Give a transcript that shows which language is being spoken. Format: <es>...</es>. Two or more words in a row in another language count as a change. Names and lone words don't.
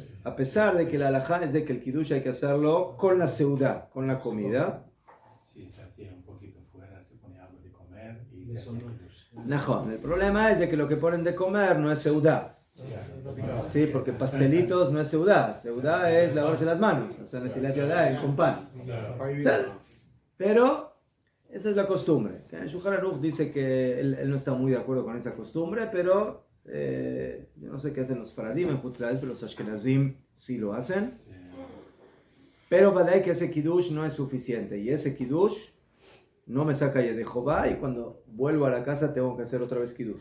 <es>A pesar de que la halajá es de que el Kiddush hay que hacerlo con la seudá, con la comida. Si se hacía un poquito fuera, se ponía algo de comer y se hacía Kiddush. Najón, el problema es de que lo que ponen de comer no es seudá. Sí, porque pastelitos no es seudá. Seudá es lavarse las manos, o sea,</es> <he>נטילת ידיים</he> <es>con pan. Pero esa es la costumbre. El Shulchan Aruch dice que él no está muy de acuerdo con esa costumbre, pero yo no sé qué hacen los faradim en</es> <he>חוץ לארץ,</he> <es>pero los ashkenazim sí lo hacen. Pero para que ese kiddush no es suficiente, y ese kiddush no me saca de Jehová y cuando vuelvo a la casa tengo que hacer otra vez Kiddush.</es>